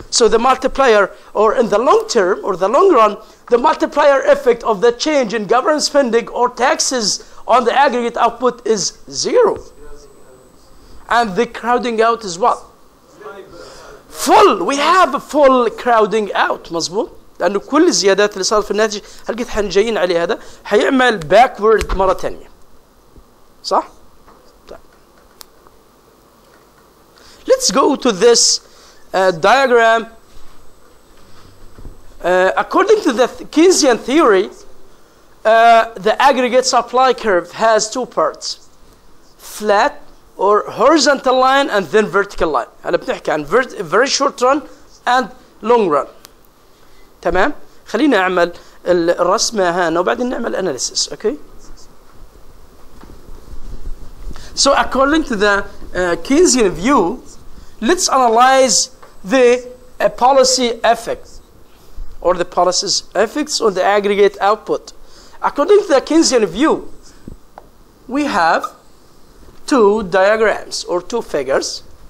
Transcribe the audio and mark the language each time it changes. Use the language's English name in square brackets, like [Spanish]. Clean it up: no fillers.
[English] So the multiplier, or in the long term or the long run, the multiplier effect of the change in government spending or taxes on the aggregate output is zero. And the crowding out is what? Full. We have a full crowding out. [Arabic] مظبوط؟ لأنه كل الزيادات اللي صارت في الناتج هلقيت حنجيين عليه هذا حيعمل backward مرة ثانية. صح؟ [English] Let's go to this diagram. According to the Keynesian theory, the aggregate supply curve has two parts, flat or horizontal line and then vertical line. [Arabic] هلا بنحكي عن [English] very short run and long run. [Arabic] تمام؟ خلينا نعمل الرسمة هنا وبعدين نعمل analysis. [English] Okay? So according to the Keynesian view, let's analyze the policy effect or the policy's effects on the aggregate output. According to the Keynesian view, we have two diagrams or two figures.